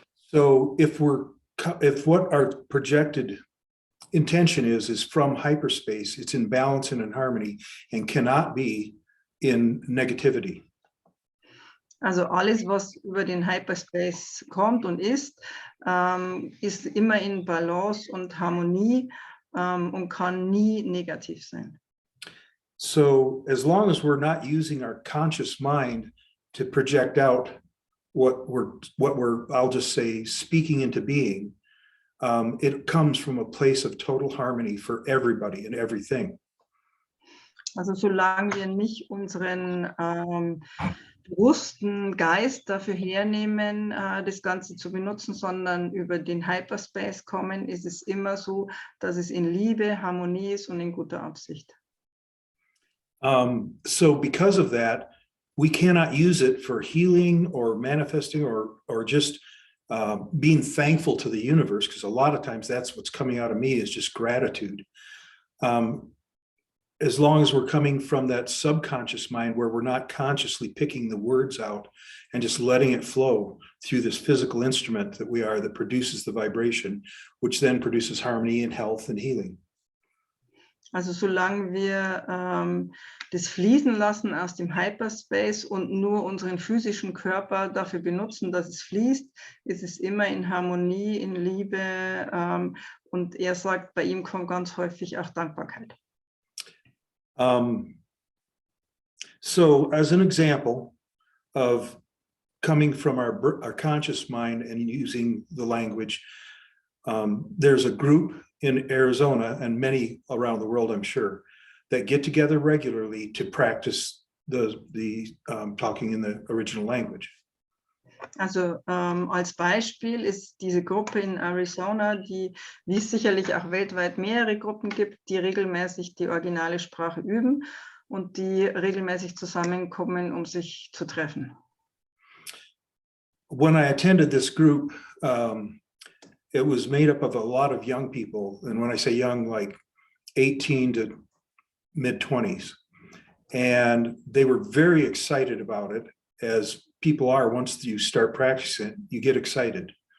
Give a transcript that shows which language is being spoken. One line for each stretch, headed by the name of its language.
English: So if what our projected intention is from hyperspace, it's in balance and in harmony and cannot be in negativity.
German: Also alles, was über den Hyperspace kommt und ist immer in Balance und Harmonie und kann nie negativ sein.
English: So as long as we're not using our conscious mind to project out what we're I'll just say speaking into being, it comes from a place of total harmony for everybody and everything.
German: Also solange wir nicht unseren bewussten Geist dafür hernehmen, das Ganze zu benutzen, sondern über den Hyperspace kommen, ist es immer so, dass es in Liebe, Harmonie ist und in guter Absicht.
English: So because of that, we cannot use it for healing or manifesting or just being thankful to the universe, because a lot of times that's what's coming out of me is just gratitude. As long as we're coming from that subconscious mind where we're not consciously picking the words out and just letting it flow through this physical instrument that we are that produces the vibration, which then produces harmony and health and healing.
German: Also solange wir das fließen lassen aus dem Hyperspace und nur unseren physischen Körper dafür benutzen, dass es fließt, ist es immer in Harmonie, in Liebe und er sagt, bei ihm kommt ganz häufig auch Dankbarkeit.
English: So as an example of coming from our conscious mind and using the language, there's a group in Arizona and many around the world, I'm sure, that get together regularly to practice the talking in the original language.
German: Also als Beispiel ist diese Gruppe in Arizona, wie es sicherlich auch weltweit mehrere Gruppen gibt, die regelmäßig die originale Sprache üben und die regelmäßig zusammenkommen, um sich zu treffen.
English: When I attended this group, it was made up of a lot of young people. And when I say young, like 18 to mid-20s. And they were very excited about it, as people are once you start practicing, you get excited.